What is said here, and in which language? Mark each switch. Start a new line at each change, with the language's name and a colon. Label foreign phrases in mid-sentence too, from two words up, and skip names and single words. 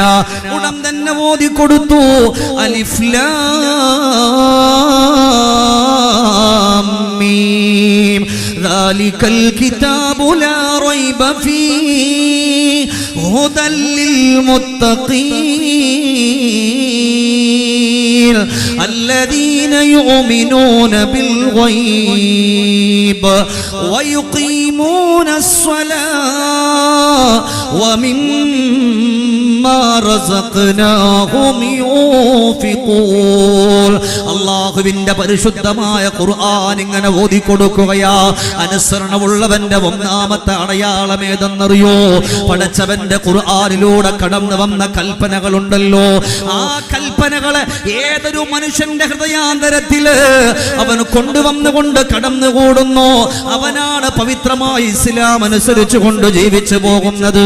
Malayalam: ഉടൻ തന്നെ ഓതിക്കൊടുത്തു.
Arabic: الم ذلك الكتاب لا ريب فيه هدى لل മുത്തഖീൻ الذين يؤمنون بالغيب ويقيمون الصلاة ومما رزقناهم ينفقون.
Malayalam: അല്ലാഹുവിന്റെ പരിശുദ്ധമായ ഖുർആൻ ഇങ്ങനെ ഓതി കൊടുക്കുകയാ. അനുസരണമുള്ളവന്റെ ഒന്നാമത്തെ അടയാളം ഏതെന്നറിയോ? പടച്ചവന്റെ ഖുർആനിലൂടെ കടന്നു വന്ന കൽപ്പനകളുണ്ടല്ലോ, ആ കൽപ്പനകളെ ഏതൊരു മനുഷ്യന്റെ ഹൃദയാന്തരത്തില് അവൻ കൊണ്ടുവന്നുകൊണ്ട് കടന്നുകൂടുന്നു, അവനാണ് പവിത്രമായ ഇസ്ലാം അനുസരിച്ചു കൊണ്ട് ജീവിച്ചു പോകുന്നത്.